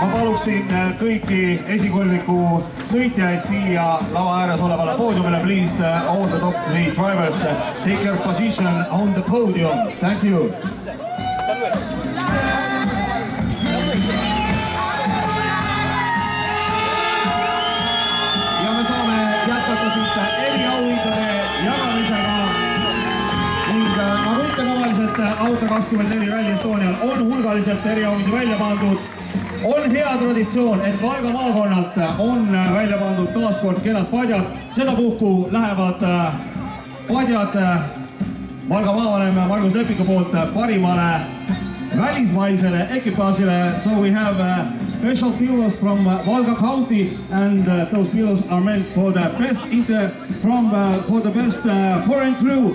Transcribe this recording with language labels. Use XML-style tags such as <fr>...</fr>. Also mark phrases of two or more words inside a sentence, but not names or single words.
<et>paluksin kõiki esikolmiku sõitjaid siia lava ääres olevale poodiumile.</et> <en>Please, all the top 3 drivers, take your position on the podium. Thank you.</en> <et>Ja me saame jätkata siit eriauhindade jagamisega. Ning nagu ikka tavaliselt Auto 24 Rally Estonial on hulgaliselt eriauhindi välja pandud. On hea traditsioon, et Valga maakonnalt on välja pandud taaskord kenad padjad. Sedapuhku lähevad padjad Valga maavanem Margus Lepiku poolt parimale välismaisele ekipaažile.</et> <en>So we have special pillows from Valga County and those pillows are meant for the best for the best foreign crew.</en>